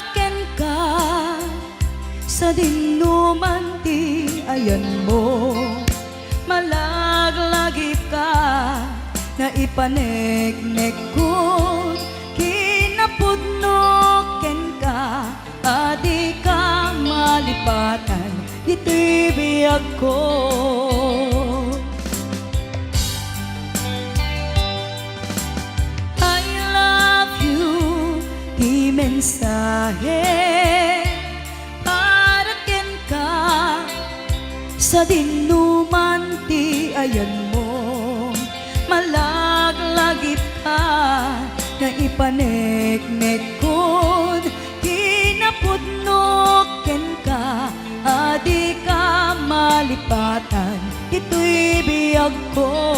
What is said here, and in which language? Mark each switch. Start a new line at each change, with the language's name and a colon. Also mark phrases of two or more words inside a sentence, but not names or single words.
Iloko: ken ka sa dinuman ti ayan mo malaglagip ka na ipaneknek ko kinapudno ken ka adi ka malipatan iti biyag ko.
English: I love you,
Iloko: di mensahe para ken ka sa dinuman ti ayan mo malaglagip ka na ipaneknek ko kinapudno malipatan, ito'y biyag ko.